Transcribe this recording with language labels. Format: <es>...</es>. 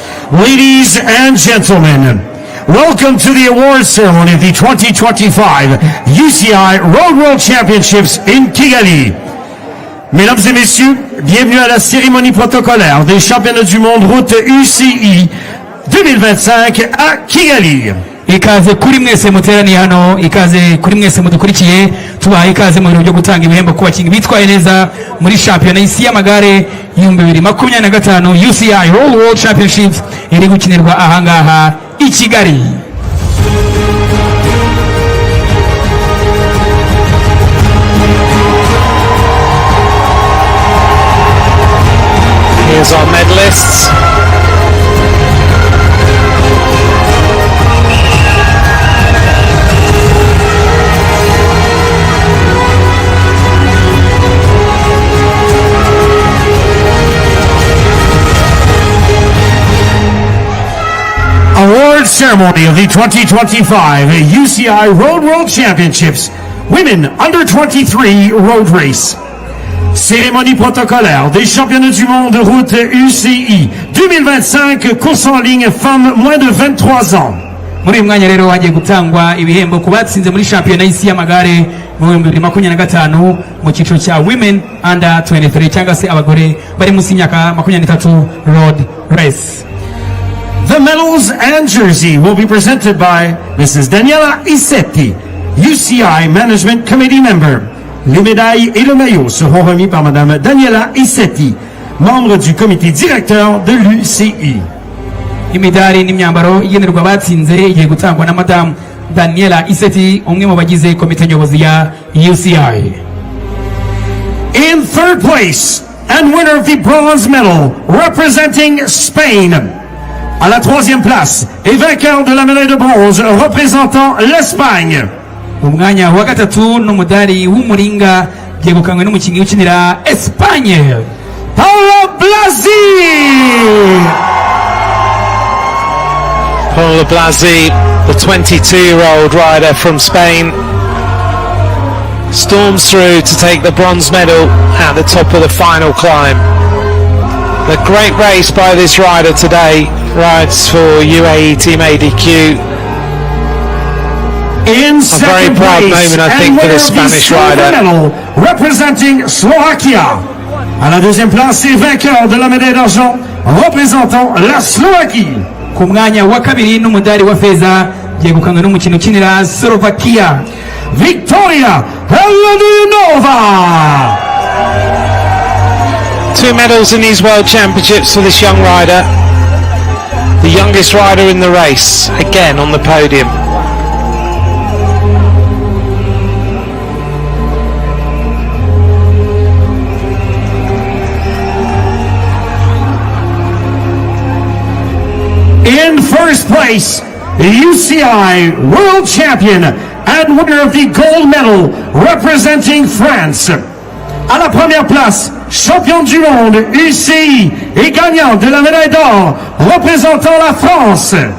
<en>Ladies and gentlemen, welcome to the awards ceremony of the 2025 UCI Road World Championships in Kigali.</en> <fr>Mesdames et messieurs, bienvenue à la cérémonie protocolaire des championnats du monde route UCI 2025 à Kigali.</fr> <rw>Ikaze kuri mwese muteraniye hano, ikaze kuri mwese mudukurikiye, tubaha ikaze mu birori byo gutanga ibihembo ku bakinnyi bitwaye neza muri shampiyona y'isi y'amagare 2025 UCI Road World Championships iri gukinirwa ahangaha i Kigali.</rw> <en>Here's our medalists. Award ceremony of the 2025 UCI Road World Championships Women Under 23 Road Race.</en> <fr>Cérémonie protocolaire des championnats du monde de route UCI 2025 course en ligne femmes moins de 23 ans.</fr> <rw>Muri mwanya rero hagiye gutangwa ibihembo ku batsinze muri shampiyona y'isi y'amagare mu 2025 mu cyiciro cya</rw> <en>Women Under 23</en> <rw>cyangwa se abagore bari munsi y'imyaka 23</rw> <en>Road Race. The medals and jersey will be presented by Mrs. Daniela Isetti, UCI Management Committee member.</en> <fr>Les médailles et le maillot seront remis par Madame Daniela Isetti, membre du comité directeur de l'UCI.</fr> <rw>Imidari n'imyambaro igenerwa batsinze igiye gutangwa na Madame Daniela Isetti, umwe mu bagize komite nyobozi ya UCI.</rw> <en>In third place and winner of the bronze medal representing Spain.</en> <fr>À la troisième place et vainqueur de la médaille de bronze représentant l'Espagne.</fr> <rw>Umwanya wa gatatu n'umudari w'umuringa byegukanywe n'umukinnyi ukinira Espagne, Paolo Blasi.</rw> <en>Paolo Blasi, the 22-year-old rider from Spain, storms through to take the bronze medal at the top of the final climb. A great race by this rider today, rides for UAE Team ADQ. In A very proud moment, I think, for the Spanish rider. Representing Slovakia.</en> <fr>À la deuxième place et vainqueur de la médaille d'argent représentant la Slovaquie.</fr> <rw>ku mwanya wa kabiri n'umudari wa feza byegukanywe n'umukino ukinira Slovakia, Victoria Heladinova.</rw> <en>2 medals in these World Championships for this young rider. The youngest rider in the race, again on the podium. In first place, UCI World Champion and winner of the gold medal representing France.</en> <fr>À la première place, champion du monde UCI et gagnant de la médaille d'or représentant la France.</fr>